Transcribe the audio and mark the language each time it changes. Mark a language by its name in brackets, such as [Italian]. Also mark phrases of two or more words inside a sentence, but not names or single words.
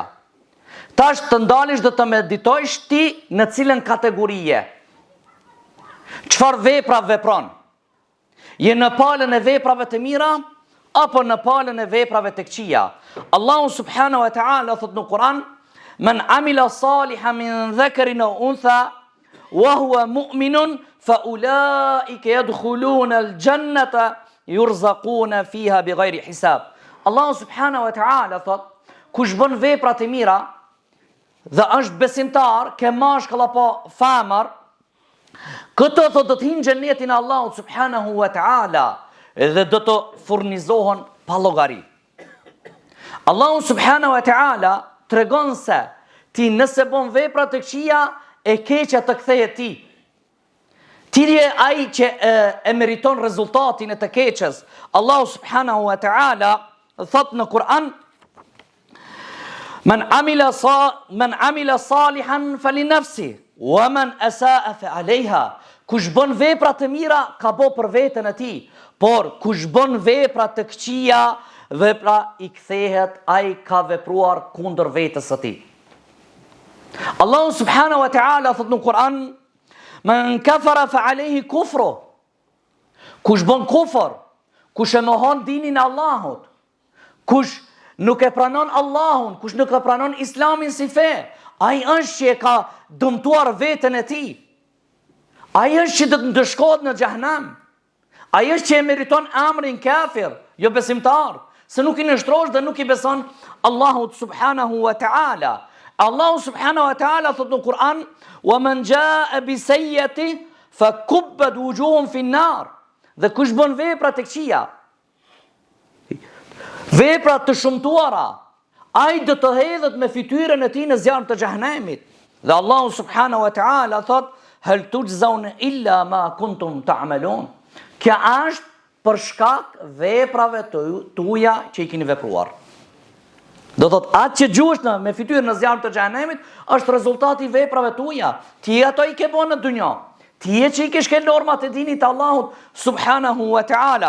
[Albanian] Tash të ndalish do të meditojsh ti në cilën kategorie. Çfarë vepra vepron? Je në palën e veprave të mira apo në palën e veprave të këqija? Allahu [Arabic] سبحانه وتعالى [Albanian] thot në Kur'an: [Arabic] "من عمل صالحا من ذكر أو أنثى وهو مؤمن فأولئك يدخلون الجنة يرزقون فيها بغير حساب." [Albanian] Allahu [Arabic] سبحانه وتعالى [Albanian] thot kush bën vepra të mira dhe është besimtar, ke mashkull apo femër, këto thot do të hinë xhenetin e Allahut [Arabic] سبحانه وتعالى [Albanian] dhe do të furnizohen pa llogari. Allahu [Arabic] سبحانه وتعالى [Albanian] tregon se ti nëse bën vepra të këqija e keqja të kthehet ti. Ti je ai që e meriton rezultatin e të keqes. Allahu [Arabic] سبحانه وتعالى [Albanian] thot në Kur'an: [Arabic] "من عمل صالحا فلنفسه ومن أساء فعليها." [Albanian] Kush bën vepra të mira ka bo për veten e tij, por kush bën vepra të këqija, vepra I kthehet ai ka vepruar kundër vetes së tij. Allahu [Arabic] سبحانه وتعالى [Albanian] thot në Kur'an: [Arabic] "من كفر فعليه كفره." [Albanian] Kush bën kufër, kush e mohon dinin e Allahut, kush nuk e pranon Allahun, kush nuk e pranon Islamin si fe, ai është që e ka dëmtuar veten e tij. Ai është që do të ndëshkohet në xhehenam. Ai është që e meriton emrin kafir, jo besimtar, se nuk I nështrosh dhe nuk I beson Allahut [Arabic] سبحانه وتعالى. [Albanian] Allahu [Arabic] سبحانه وتعالى [Albanian] thot në Kur'an: [Arabic] "ومن جاء بالسيئة فكبت وجوههم في النار." [Albanian] Dhe kush bën vepra të këqija, vepra të shumtuara, ai do të hedhet me fytyrën e tij në zjarr të xhehenemit. Dhe Allahu [Arabic] سبحانه وتعالى [Albanian] thot: [Arabic] "هل تجزون إلا ما كنتم تعملون." [Albanian] Kjo është për shkak veprave tuaja që I keni vepruar. Do thot atë që gjuhesh me fytyrën në zjarr të xhehenemit është rezultati I veprave tuaja. Ti ato I ke bën në dunjë. Ti që I ke shkel normat e dinit të Allahut [Arabic] سبحانه وتعالى.